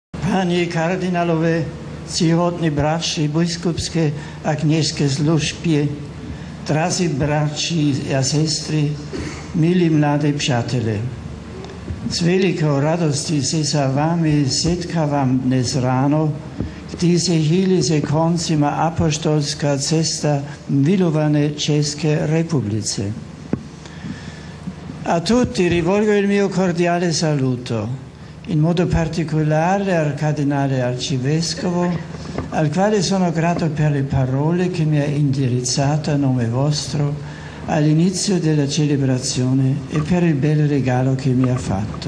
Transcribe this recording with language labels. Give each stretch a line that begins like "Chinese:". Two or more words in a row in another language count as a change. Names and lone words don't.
Czech: Páni kardinálové, ctihodní bratři, biskupské a kněžské služby, drazí bratři a sestry, milí mladí přátelé. S velikou radostí se s vámi setkávám dnes ráno, když se chýli se koncem apoštolská cesta milované České republice.
Italian: A tutti rivolgo il mio cordiale saluto, in modo particolare al cardinale arcivescovo, al quale sono grato per le parole che mi ha indirizzato a nome vostro all'inizio della celebrazione e per il bel regalo che mi ha fatto.